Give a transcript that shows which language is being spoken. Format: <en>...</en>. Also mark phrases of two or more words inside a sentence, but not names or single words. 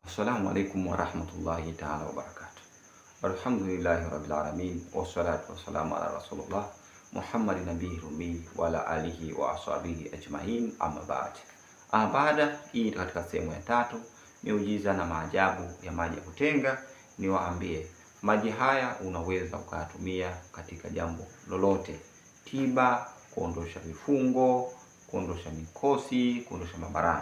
<ar>السلام عليكم ورحمة الله تعالى وبركاته. الحمد لله رب العالمين، والصلاة والسلام على رسول الله محمد النبي الأمي وعلى آله وأصحابه أجمعين، أما بعد.</ar> <sw>Baada hii katika sehemu ya tatu, miujiza na maajabu ya maji ya kutenga. Niwaambie maji haya unaweza ukayatumia katika jambo lolote: tiba, kuondosha vifungo, kuondosha mikosi, kuondosha mabarani.</sw>